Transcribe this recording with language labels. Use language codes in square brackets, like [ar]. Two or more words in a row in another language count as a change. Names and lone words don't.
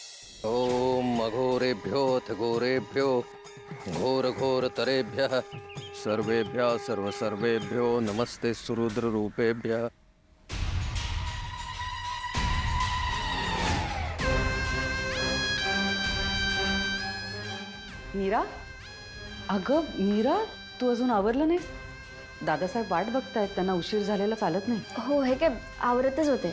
[sa] ओम अघोरेभ्योऽथ घोरेभ्यो घोर घोर तरेभ्यः सर्वेभ्यः सर्वेभ्यो नमस्ते सुरुद्ररूपेभ्यः. [mr] मीरा, अगं मीरा, तू अजून आवरलं नाहीस? दादासाहेब वाट बघतायत, त्यांना उशीर झालेला चालत नाही. हो, हे काय आवरतच होते.